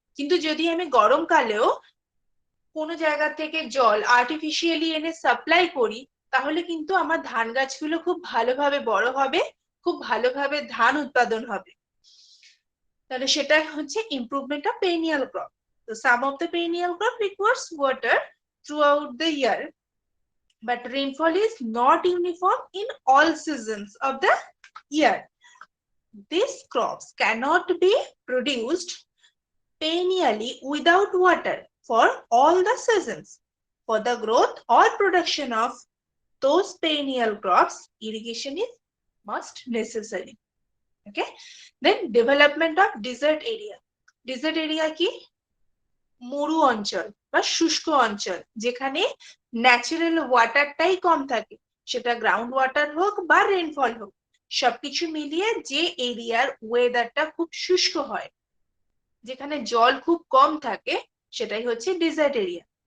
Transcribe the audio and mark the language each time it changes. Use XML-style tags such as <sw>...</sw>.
<bn>কিন্তু যদি আমি গরমকালেও কোনো জায়গা থেকে জল আর্টিফিশিয়ালি এনে সাপ্লাই করি তাহলে কিন্তু আমার ধান গাছগুলো খুব ভালোভাবে বড় হবে, খুব ভালোভাবে ধান উৎপাদন হবে। তাহলে সেটা হচ্ছে ইমপ্রুভমেন্ট অফ পেরিনিয়াল ক্রপ।</bn> <en>তো some of the perennial crop requires water throughout the year, but rainfall is not uniform in all seasons of the year. These crops cannot be produced perennially without water for all the seasons. For the growth or production of those perennial crops, irrigation is must necessary. Okay. Then development of desert area.</en> <bn>Desert area কি? মরু অঞ্চল বা শুষ্ক অঞ্চল, যেখানে natural ওয়াটারটাই কম থাকে, সেটা ground water হোক বা রেনফল হোক, সবকিছু মিলিয়ে যে এরিয়ার ওয়েদারটা খুব শুষ্ক হয়, যেখানে জল খুব কম থাকে, সেটাই হচ্ছে ডিজার্ট এরিয়া।</bn>